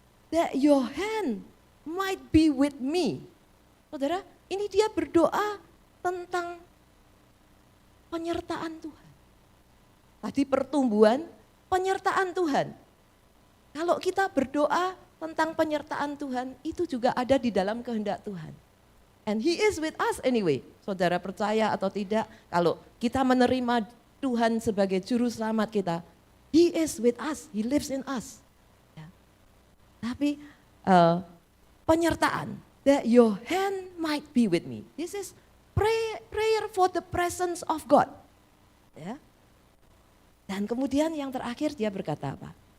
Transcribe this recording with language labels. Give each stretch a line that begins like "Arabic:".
English: That your hand might be with me.
Indonesian: Saudara, ini dia berdoa tentang penyertaan Tuhan. Tadi pertumbuhan, penyertaan Tuhan. Kalau kita berdoa tentang penyertaan Tuhan, itu juga ada di dalam kehendak Tuhan.
English: And He is with us anyway.
Indonesian: Saudara percaya atau tidak, kalau kita menerima Tuhan sebagai juru selamat kita,
English: He is with us, He lives in us.
Indonesian: Ya. Tapi penyertaan,
English: that your hand might be with me. This is prayer for the presence of God.
Indonesian: Ya. Dan kemudian yang terakhir dia berkata apa?